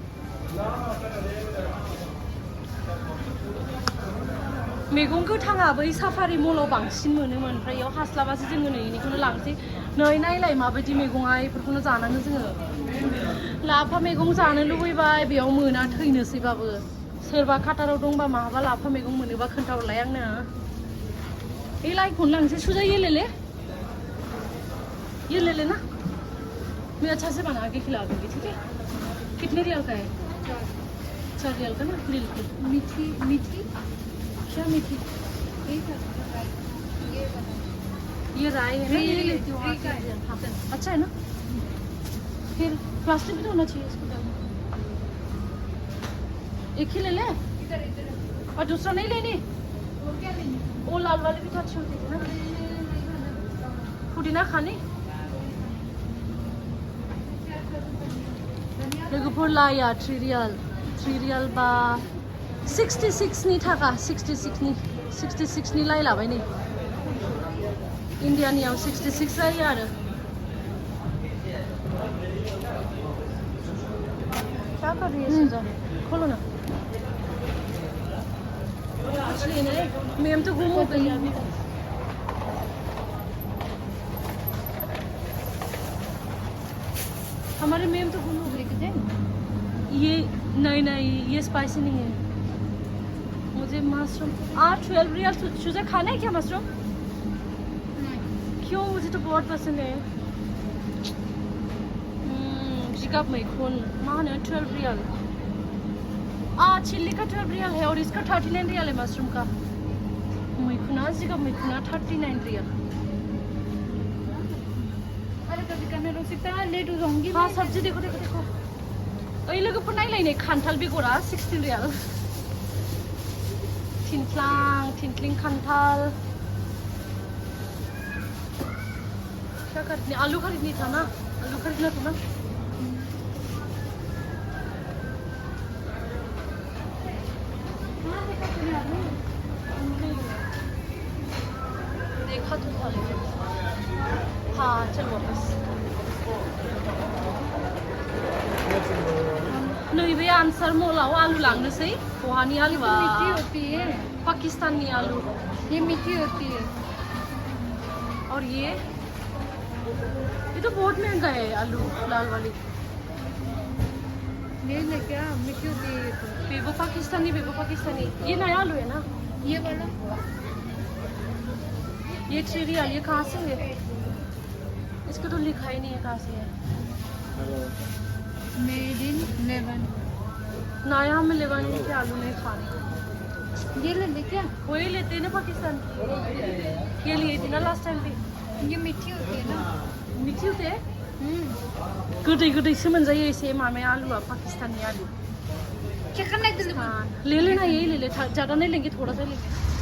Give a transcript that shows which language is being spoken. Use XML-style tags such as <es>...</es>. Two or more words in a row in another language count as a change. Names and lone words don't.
<brx>मैगं गोथाङा बै साफारि मलाव बांसिन मोनोमोन ओमफ्राय इयाव हास्लाबासो जोङो नै इनिखौनो लांसै नै नायलाय माबायदि मैगङा इफोरखौनो जानाङो जोङो लाफा मैगं जानो लुबैबाय बेयाव मोना थैनोसैबाबो सोरबा काटाराव दंबा माहाबा लाफा मैगं मोनोबा खोन्थाहरलाय आंनो बे लाइखौनो लांसै सुजा ये</brx> <hi>ले लेना मैं अच्छा से बना के खिला दूंगी ठीक है कितने रियल का है 4 रियल का ना मीठी क्या मीठी ये राई है ना ये लेती हूँ अच्छा है ना फिर प्लास्टिक भी तो होना चाहिए इसको एक ही ले ले और दूसरा नहीं लेनी वो लाल वाले भी तो अच्छे होते थे ना पुदीना खाने</hi> <brx>लोगोफोर लाया 3 रियाल बा 66 नि थाखा 66 नि लाय लाबाय नै इन्डियानियाव 66 जायो आरो</brx> <hi>क्या कर रही है सुजा खोलो ना मछली नहीं मैम तो गुम हो गई अभी हमारे मैम तो गुम हो गई कितने ये नहीं ये स्पाइसी नहीं है मुझे मशरूम 12 रियल सुजा खाना है क्या मशरूम क्यों मुझे तो बहुत पसंद है</hi> <brx>जिगाब मैखुन मा होनो</brx> <hi>12 रियल चिल्ली का 12 रियल है और इसका 39 रियल है मशरूम का</hi> <brx>मैखुना जिगाब मैखुना</brx> <hi>39 रियल अरे कभी करने रुक सकता है लेट हो जाऊंगी हाँ सब्जी देखो</hi> <brx>ओइ लोगोफोर नायलाय खान्थाल बेगरा</brx> <hi>16 रियल</hi> <brx>थिनख्लिं खान्थाल</brx> <hi>क्या खरीदने आलू खरीदनी था ना आलू खरीदना था ना देखा तो था हाँ चल वापस</hi> <brx>नैबे आनसार मलाव आलू लांनोसै बहानि आलूआ</brx> <hi>मीठी होती है पाकिस्तानी आलू ये मीठी होती है और ये तो बहुत महंगा है आलू लाल वाली ये ले क्या मीठी होती है बेबो पाकिस्तानी ये नया आलू है ना ये वाला ये 3 रियल ये कहाँ से है इसको तो लिखा ही नहीं है कहाँ से है</hi> <en>made in Lebanon</en> <hi>नया हमें लेबानी के आलू नहीं खाने ये ले क्या वही लेते हैं ना पाकिस्तान ये लिए थी ना</hi> <en>last time</en> <hi>भी ये मीठी होती है ना मीठी होती है</hi> <brx>गोदै से मोनजायो एसे मामाया आलूआ</brx> <hi>पाकिस्तानी आलू क्या करना है ले लेना यही ले ज़्यादा नहीं लेंगे थोड़ा सा लेंगे</hi>